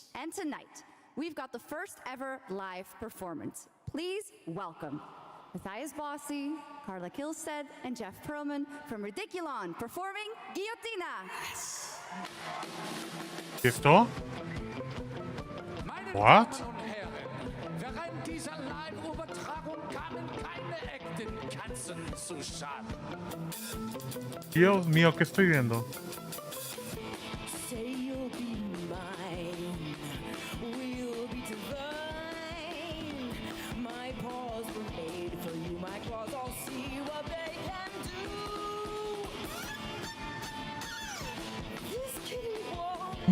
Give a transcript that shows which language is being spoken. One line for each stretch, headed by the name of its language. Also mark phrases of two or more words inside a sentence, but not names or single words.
English: And tonight, we've got the first ever live performance. Please welcome Matthias Bossi, Carla Kilstead, and Jeff Perlman from Ridiculon performing Guillotina. Yes.
Spanish: ¿Esto? What?
German: Während dieser Live-Übertragung kamen keine echten Katzen zu Schaden.
Spanish: Dios mío, ¿qué estoy viendo?
English: Say you'll be mine, we'll be divine. My paws were made for you, my claws all see what they can do. This kitty wants